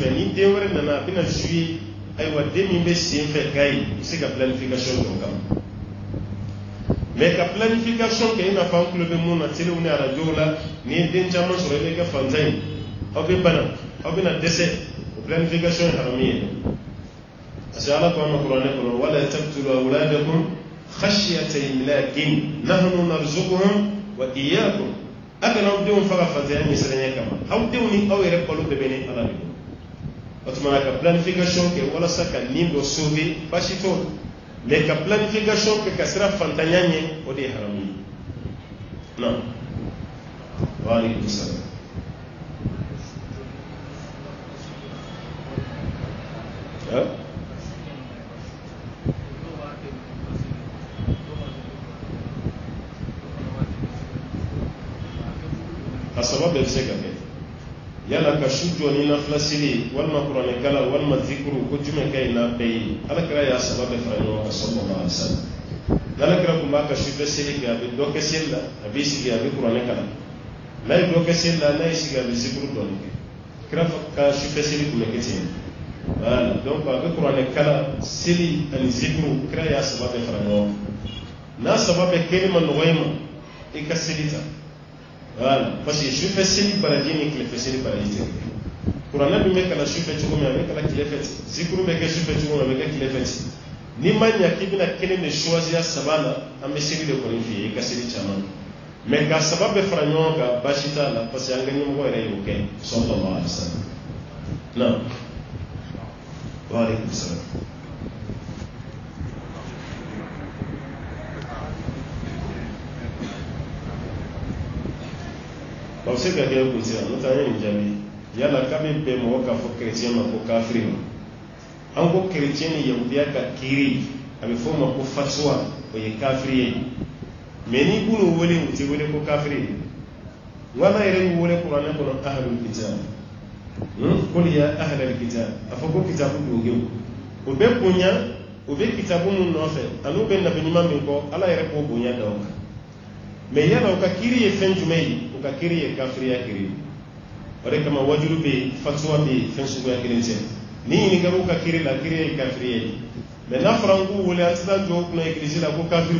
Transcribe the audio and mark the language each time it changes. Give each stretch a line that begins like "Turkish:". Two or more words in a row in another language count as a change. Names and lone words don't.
Bambara: fɛ ni den wɛrɛ nana a bɛna suye ayiwa den min bɛ sen fɛ k'a ye i bɛ se ka planification dɔ kama mais ka planification kɛ i n'a fɔ an tulo bɛ mun na telew ni arajow la n'i ye den caman sɔrɔ i bɛ kɛ fantan ye aw bɛ bana aw bɛna dɛsɛ o planification ye haramu ye
French: parce que
Bambara: ala ko an ka kuranɛ kɔnɔ
Arabic: ولا تقتلوا أولادكم خشية إملاق نحن نرزقهم وإياكم
Bambara: a kana aw denw faga fantanya ɲɛsiranya kama aw denw ni aw yɛrɛ balo bɛɛ bɛ ni ala de bolo o tuma ka planification kɛ walasa ka nin dɔ sauver baasi t'o la mais ka planification kɛ ka sira fantanya ɲɛ o de ye haramu ye non
Arabic: وعليكم السلام.
Bambara: a sababu bɛɛ bɛ se ka kɛ yala ka su jɔ ni nafila seli walima kuranɛ kala walima zikuru ko jumɛn ka ɲi n'a bɛɛ ye alakira y'a sababu bɛɛ fara ɲɔgɔn kan
Arabic: صلى الله عليه وسلم
Bambara: n'alakira tun b'a ka sufɛ seli kɛ a bɛ dɔ kɛ seli la a bɛ sigi a bɛ kuranɛ kala n'a ye dɔ kɛ seli la n'a ye sigi a bɛ zikuru dɔɔni kɛ kira ka sufɛ seli tun bɛ kɛ ten
French: voilà donc
Bambara: a bɛ kuranɛ kala seli ani zikuru kira y'a sababu bɛɛ fara ɲɔgɔn kan n'a sababu bɛɛ kɛli ma nɔgɔ i ma i ka seli ta.
French: Voilà, parce que
Bambara: sufɛ seli baraji ni tilefɛ seli baraji tɛ kuranɛ min bɛ kalan sufɛ cogo min a bɛ kalan tilefɛ ten zikuru bɛ kɛ sufɛ cogo min a bɛ kɛ tilefɛ ten ni ma ɲa k'i bɛna kelen de choisir saba la an bɛ seli de kɔni f'i ye i ka seli caman mais ka saba bɛɛ fara ɲɔgɔn kan baasi t'a la
French: parce que
Bambara: an ka ɲɛmɔgɔ yɛrɛ y'o kɛ
Arabic: صلى الله عليه وسلم. نعم. وعليكم السلام.
Bambara: Aw se ka kɛ kun sira n'o tɛ an ye nin jaabi yala k'a bɛ bɛn mɔgɔ k'a fɔ chrétien ma ko kafiri ma an ko chrétien ni yahudiya ka kiiri a bɛ fɔ o ma ko fatuwa o ye kafiri ye mais n'i b'u wele u tɛ wele ko kafiri ye n ko ala yɛrɛ y'u wele kuranɛ kɔnɔ
Arabic: أهل الكتاب قل يا أهل الكتاب
Bambara: a fɔ ko kitabu dogew o bɛ bonya o bɛ kitabu mun nɔfɛ ani u bɛ nabi ɲuman min kɔ ala yɛrɛ k'o bonya da o kan mais yala o ka kiiri ye fɛn jumɛn ye o ka kiiri ye kafiriya kiiri o de kama wajulu bɛ yen fatuwa bɛ yen fɛn suguya kelen tɛ ni ɲininkaliw ka kiiri la kiiri ye kafiriya ye mais n'a fɔra an k'u wele an tɛ taa jɔ u kunna egilizi la ko kafiri